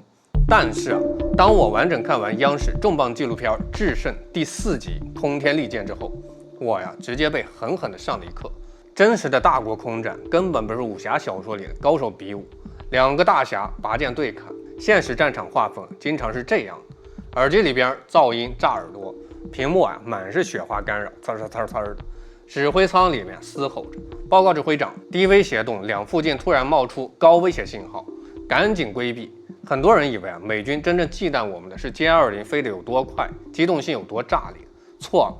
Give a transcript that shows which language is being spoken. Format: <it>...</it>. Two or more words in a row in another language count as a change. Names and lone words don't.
<zh>但是當我完整看完央視重磅紀錄片《智勝》第4集《通天利劍》之後，我直接被狠狠地上了一課。真實的大國空戰根本不是武俠小說裡的高手比武，2個大俠拔剑对砍。現實戰場畫風經常是這樣的，耳機裡邊噪音炸耳朵，屏幕滿是雪花干擾，呲呲呲呲的。指揮艙裡面嘶吼着，報告指揮長，低威胁洞2附近突然冒出高威脅信號，趕緊規避。很多人以為美軍真正忌惮我們的是歼220飛得有多快，機動性有多炸裂，錯了。</zh>